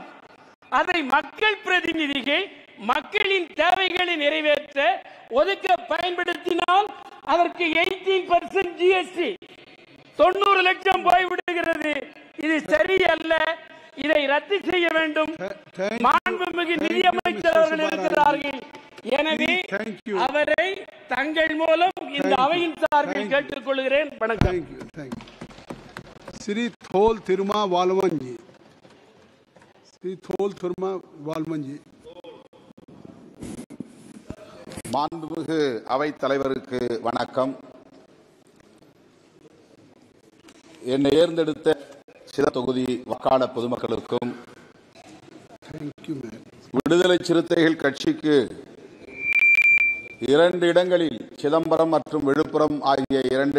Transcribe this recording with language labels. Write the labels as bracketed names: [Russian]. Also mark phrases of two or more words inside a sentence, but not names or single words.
[Tamil] அதை மக்கள் பிரதிநிதிகள் மக்களின் தேவைகளை நிறைவேற்ற ஒதுக்க பயன்படுத்தினால் அதற்கு 18% ஜிஎஸ்டி, 90 லட்சம் போய்விடுகிறது. இது சரியல்ல. இதை ரத்து செய்ய வேண்டும். மாண்புமிகு நிதியமைச்சர் அவர்கள் இருக்கிறார்கள். எனவே அவரை தங்கள் மூலம் இந்த அவையின் சார்பில் கேட்டுக் கொள்கிறேன். வணக்கம். [Hindi] श्री थोल तिरुमा वालवन जी, श्री थोल तिरुमा वालवन जी. [Tamil] மாண்புமிகு அவைத் தலைவருக்கு வணக்கம். என்னை தேர்ந்தெடுத்த சில தொகுதி வாக்காளர் பொதுமக்களுக்கும் விடுதலை சிறுத்தைகள் கட்சிக்கு 2 இடங்களில் சிதம்பரம் மற்றும் விழுப்புரம் ஆகிய 2